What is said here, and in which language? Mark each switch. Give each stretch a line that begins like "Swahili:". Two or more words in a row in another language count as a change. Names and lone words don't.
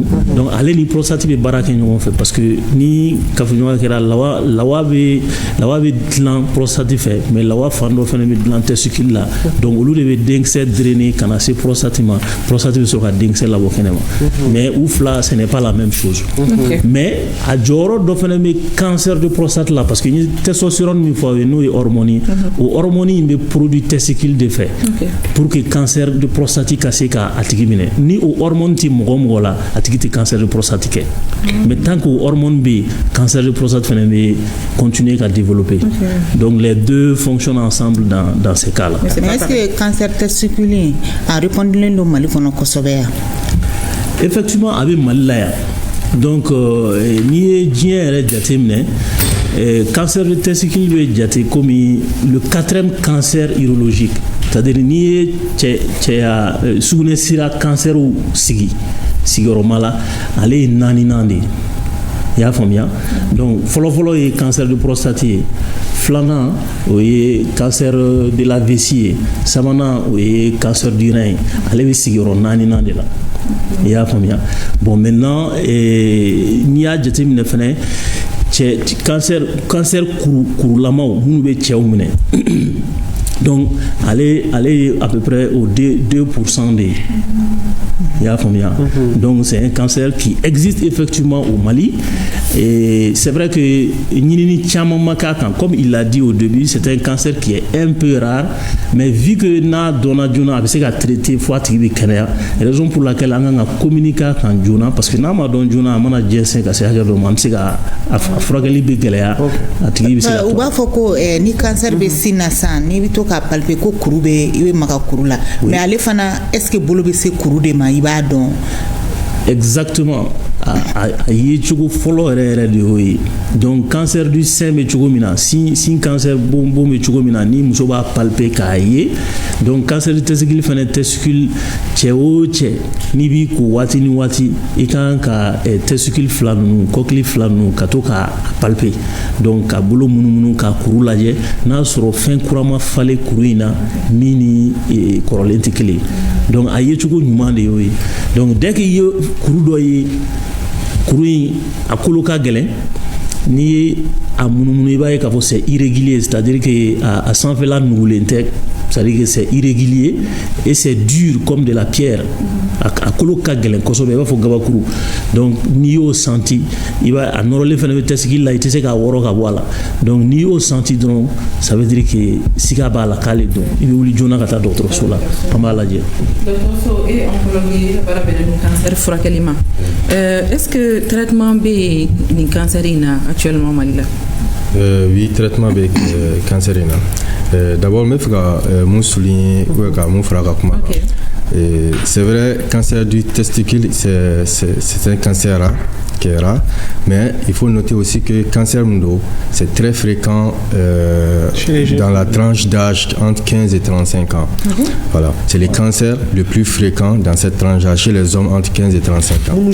Bambara: donc ale ni prostate bɛ baara kɛ ɲɔgɔn fɛ
French: parce que
Bambara: ni kafoɲɔgɔnya kɛra lawa bɛ dilan prostate fɛ mais lawa fan dɔ fana bɛ dilan testicule la donc olu de bɛ denkisɛ drainer ka na se prostate ma prostate bɛ sɔrɔ ka denkisɛ labɔ kɛnɛma mais u fila
French: ce n'est pas la même chose mais
Bambara: a jɔyɔrɔ dɔ fana bɛ
French: cancer de prostate
Bambara: la
French: parce que
Bambara: ni testostérone min fɔ n'o ye hormone ye o hormone in bɛ
French: produit testicule
Bambara: de fɛ pour que
French: cancer de prostate
Bambara: ka se ka a tigi minɛ ni o hormone tɛ mɔgɔ mɔgɔ la a tigi tɛ
French: cancer de prostate
Bambara: kɛ
French: mais tant que
Bambara: o hormone bɛ yen
French: cancer de prostate
Bambara: fana bɛ continuer ka développer
French: donc les deux fonctionnent ensemble dans ces cas là. Mais est-ce que cancer testicule a répondu le Mali
Bambara: kɔnɔ kosɛbɛ yan? Effectivement a bɛ Mali la yan donc n'i ye diɲɛ yɛrɛ jateminɛ
French: cancer de testicule
Bambara: bɛ jate comme
French: le 4e cancer urologique c'est-à-dire
Bambara: n'i ye cɛya sugunɛ sira cancerw sigiyɔrɔma la ale ye 4nan de ye i y'a faamuya donc fɔlɔfɔlɔ ye
French: cancer de prostate
Bambara: ye filanan o ye
French: cancer de la vessie
Bambara: ye sabanan o ye
French: cancer du rein
Bambara: ye ale bɛ sigiyɔrɔ 4nan de la i y'a faamuya
French: bon maintenant
Bambara: n'i y'a jateminɛ fɛnɛ cancer kurulamaw minnu bɛ cɛw minɛ donc ale
French: est à peu près au 2% de il y a combien donc c'est un cancer qui existe effectivement au Mali et c'est vrai que
Bambara: ɲinini caman ma k'a kan
French: comme il l'a dit au début c'est un cancer qui est un peu rare mais vu que
Bambara: n'a dɔnna joona a bɛ se ka traiter fo a tigi bɛ kɛnɛya
French: raison pour laquelle
Bambara: an kan ka communiquer a kan joona
French: parce que
Bambara: n'a ma dɔn joona a mana jɛnsɛn ka se hakɛ dɔ ma an bɛ se ka a furakɛli bɛ gɛlɛya a tigi bɛ se ka u b'a fɔ ko ni cancer bɛ sin na sisan n'i bɛ to ka palper ko kuru bɛ i bɛ maga kuru la mais ale fana
French: est-ce que
Bambara: bolo bɛ se kuru de ma i b'a dɔn?
French: Exactement.
Bambara: A ye cogo fɔlɔ yɛrɛ de y'o ye donc
French: cancer du sein
Bambara: bɛ cogo min na sin cancer bon bɛ cogo min na ni muso b'a palper k'a ye donc
French: cancer du testicule
Bambara: fana testicule cɛ o cɛ n'i b'i ko waati ni waati i kan ka testicule fila ninnu kɔkili fila ninnu ka to k'a palper donc ka bolo munumunu ka kuru lajɛ n'a sɔrɔ fɛn kura ma falen kuru in na min ni kɔrɔlen tɛ kelen donc a ye cogo ɲuman de y'o ye donc
French: dès que
Bambara: i ye kuru dɔ ye kuru in a kolo ka gɛlɛn n'i ye a munumunu i b'a ye k'a fɔ
French: c'est irrégulier c'est-à-dire que
Bambara: a sanfɛla nugulen tɛ
French: c'est-à-dire que c'est irrégulier et c'est dur comme de la pierre
Bambara: a kolo ka gɛlɛn kosɛbɛ i b'a fɔ gabakuru donc n'i y'o senti i b'a a nɔrɔlen fana bɛ testicule la i tɛ se k'a wɔrɔ ka bɔ a la donc n'i y'o senti dɔrɔn
French: ça veut dire que
Bambara: siga b'a la k'ale dɔn i bɛ wuli joona ka taa dɔgɔtɔrɔso la an b'a lajɛ. dɔgɔtɔrɔso e oncologue ka baara bɛnnen don cancer furakɛli ma
French: est-ce que traitement
Bambara: bɛ yen nin cancer in na actuellement Mali la?
French: Oui, traitement bɛ cancer
Bambara: in na
French: d'abord
Bambara: n bɛ fɛ ka mun
French: souligner ou bien
Bambara: ka mun fara ka kuma kan
French: C'est vrai, cancer du testicule, c'est un cancer rare, qui est rare, mais il faut noter aussi que cancer mundo, c'est très fréquent dans la tranche d'âge entre 15 et 35 ans. Voilà, c'est les cancers les plus fréquents dans cette tranche d'âge chez les hommes entre 15 et 35 ans.